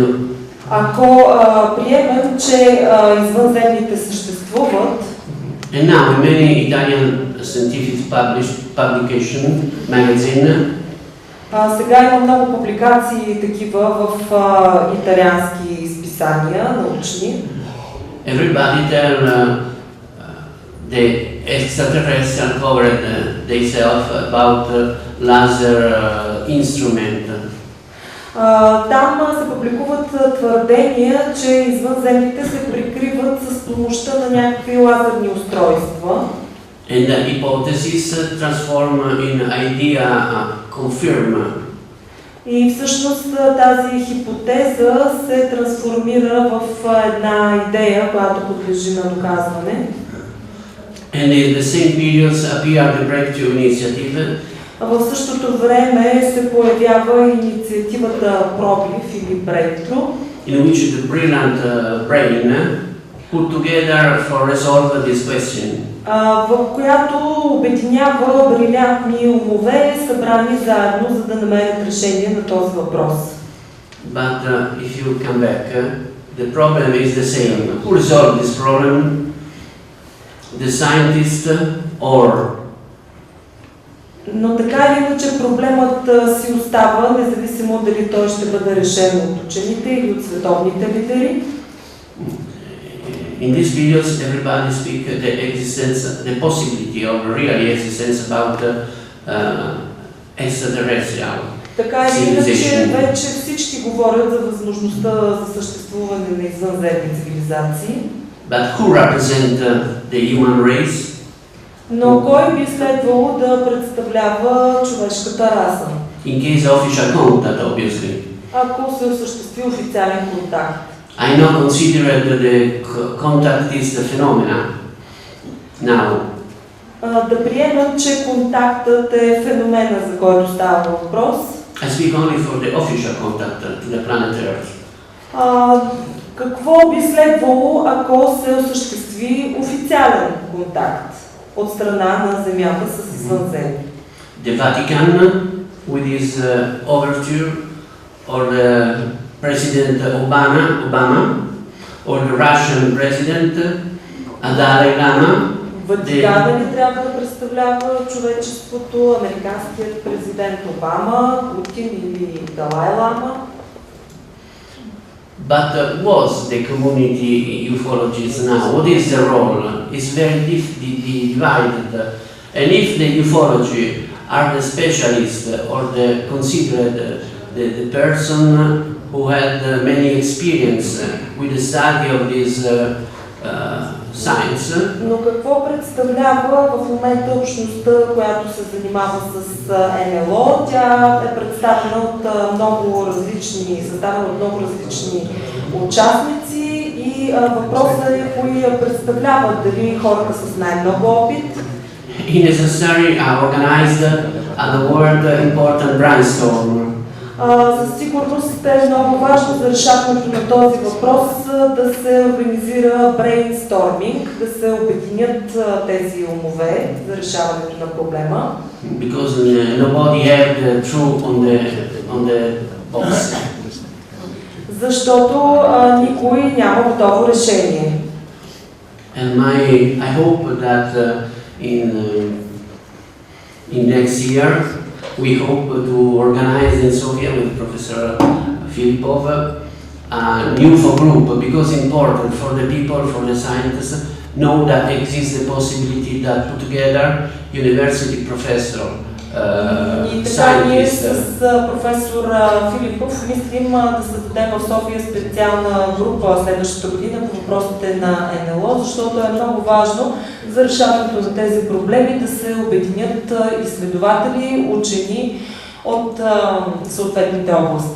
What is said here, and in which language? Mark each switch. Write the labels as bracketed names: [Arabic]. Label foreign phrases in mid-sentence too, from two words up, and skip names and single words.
[Bulgarian] Ако приемем, че извънземните съществуват, [English] and now in many Italian scientific publication magazine, [Bulgarian] сега има много публикации такива в италиански изписания, научни. [English] everybody tell the extraterrestrial covered themselves about laser instrument. [Bulgarian] Там се публикуват твърдения, че извънземните се прикриват с помощта на някакви лазерни устройства. [English] And the hypothesis transform in idea confirm. [Bulgarian] И всъщност тази хипотеза се трансформира в една идея, която подлежи на доказване. [English] And in the same periods appear the breakthrough initiative. [Bulgarian] В същото време се появява инициативата Пробив или Breakthrough, [English] In which the brilliant brain put together for resolve this question. [Bulgarian] в която обединява брилянтни умове, събрани заедно, за да намерят решение на този въпрос. [English] But if you come back, the problem is the same. Who resolved this problem? The scientist or? [Bulgarian] Но така или иначе проблемът си остава, независимо дали той ще бъде решен от учените или от световните лидери. [English] In these periods, everybody speak the existence, the possibility of really existence about extraterrestrial. [Bulgarian] Така или иначе вече всички говорят за възможността за съществуване на извънземни цивилизации. [English] But who represent the human race? [Bulgarian] Но кой би следвало да представлява човешката раса? [English] In case of official contact, obviously. [Bulgarian] Ако се осъществи официален контакт. [English] I now consider that the contact is the phenomena. Now, [Bulgarian] Да приемам, че контактът е феномена, за който става въпрос. [English] I speak only for the official contact to the planet Earth. [Bulgarian] Какво би следвало, ако се осъществи официален контакт от страна на Земята с извънземни? [English] The Vatican, with his overture, or the President Obama, or the Russian President Dalai Lama. [Bulgarian] Ватикана ли трябва да представлява човечеството, американският президент Обама, Путин или Далай Лама? [English] But was the community ufologists now? What is the role? It's very divided. And if the ufology are the specialists or the considered the person who had many experience with the study of this science. [Bulgarian] Но какво представлява в момента общността, която се занимава с НЛО? Тя е представена от много различни, съставена от много различни участници и въпросът е кои я представляват, дали хората с най-много опит. [English] He necessarily organized at the world important brainstorm. [Bulgarian] Със сигурност е много важно за решаването на този въпрос да се организира брейнсторминг, да се обединят тези умове за решаването на проблема. [English] Because nobody had the truth on the box. [Bulgarian] Защото никой няма готово решение. [English] And I hope that in next year we hope to organize in Sofia with Professor Filipov a new group, because important for the people, for the scientists, know that exists the possibility that put together university professor, [Bulgarian] И така ние scientists. с професор Филипов мислим да създадем в София специална група следващата година по въпросите на НЛО, защото е много важно за решаването на тези проблеми да се обединят изследователи, учени от съответните области.